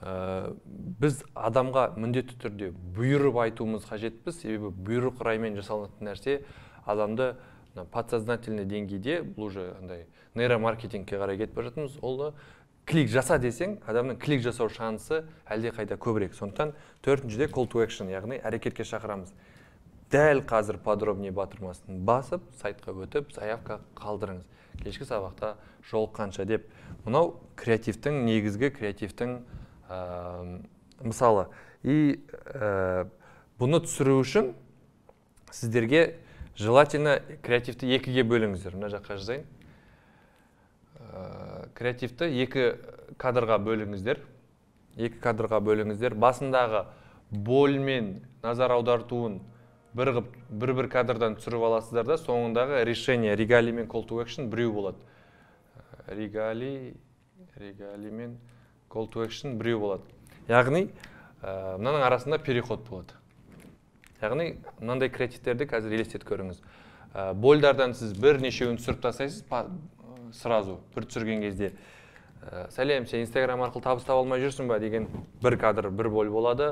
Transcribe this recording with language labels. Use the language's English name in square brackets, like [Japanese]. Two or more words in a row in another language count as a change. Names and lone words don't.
[Kazakh] біз адамға міндетті түрде бұйырып айтуымыз қажетпіз, себебі бұйрық раймен жасалынатын нәрсе адамды подсознательный деңгейде, бұл уже нейромаркетингке қарай кетіп бара жатырмыз, ол клик жаса десең, адамның клик жасау шансы әлде қайда көбірек. Сондықтан төртіншіде [English] call to action, [Kazakh] яғни әрекетке шақырамыз. Дәл қазір подробнее батырмасын басып, сайтқа өтіп, заявка қалдырыңыз. Кешкі сабақта жолыққанша деп. Мынау креативтің, негізгі креативтің мысалы. Бұны түсіру үшін сіздерге желательно креативті екіге бөліңіздер. Мына жаққа жазайын. Креативті екі кадрға бөліңіздер. Басындағы болмен назар аудартуын бір кадрдан түсіріп аласыздар да, соңындағы [Russian] решение регалий [Kazakh] мен [English] call to action [Kazakh] біреу болады. Регалий мен [English] call to action [Kazakh] біреу болады. Яғни, мынаның арасында переход болады. Яғни, мынандай креативтерді қазір елестетіп көріңіз. Больдардан сіз бірнешеуін түсіріп тастайсыз, сразу бір түсірген кезде. Сәлем, сен Instagram арқылы табыс таба алмай жүрсің ба деген бір кадр, бір боль болады.